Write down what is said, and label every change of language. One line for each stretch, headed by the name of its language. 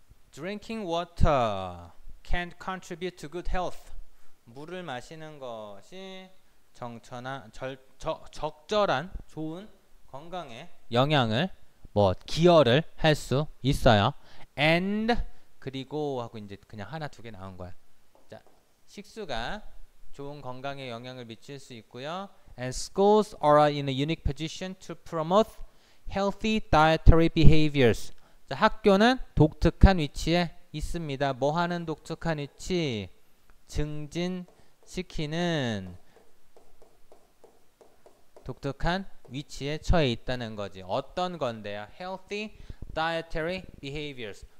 English: Drinking water can contribute to good health.
Korean: 물을 마시는 것이 적절한 좋은 건강에 영향을 기여를 할 수 있어요. And 그리고 하고 이제 그냥 하나 두 개 나온 거야. 자, 식수가 좋은 건강에 영향을 미칠 수 있고요.
English: And schools are in a unique position to promote healthy dietary behaviors.
Korean: 자, 학교는 독특한 위치에 있습니다. 뭐 하는 독특한 위치? 증진시키는 독특한 위치에 처해 있다는 거지. 어떤 건데요?
English: Healthy dietary behaviors.